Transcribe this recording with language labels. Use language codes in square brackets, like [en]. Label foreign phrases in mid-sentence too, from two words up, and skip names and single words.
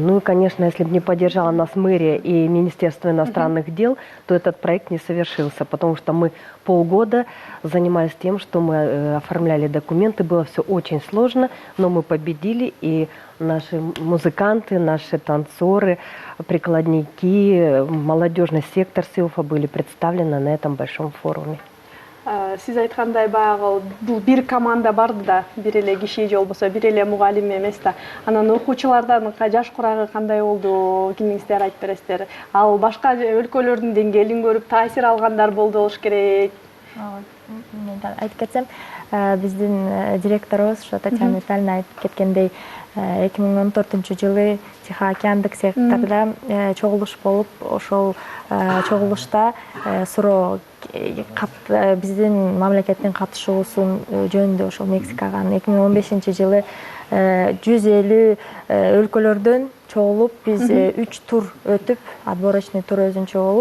[ru] Ну и, конечно, если бы не поддержала нас мэрия и Министерство иностранных дел, то этот проект не совершился, потому что мы полгода занимались тем, что мы оформляли документы. Было все очень сложно, но мы победили, и наши музыканты, наши танцоры, прикладники, молодежный сектор СИОФа были представлены на этом большом форуме. [ky] Сиз айткандай баягы бул бир команда барды да, бир эле киши же болбосо бир эле мугалим эмес да. Анан окуучулардан жаш курагы кандай болду, кимиңиздер айтып бересиздер? Ал башка өлкөлөрдүн деңгээлин көрүп таасир алгандар болду болуш керек. Мен айтып кетсем, биздин директорубуз Татьяна Витальевна айтып кеткендей, 2014-жылы Тихоокеандык секторда чогулуш болуп, ошол чогулушта суроо биздин мамлекеттин катышуусун жөнүндө ошол Мексикага 2015-жылы 150 өлкөлөрдөн чогулуп, биз 3 тур өтүп, [ru] отборочный тур [ky] өзүнчө болуп,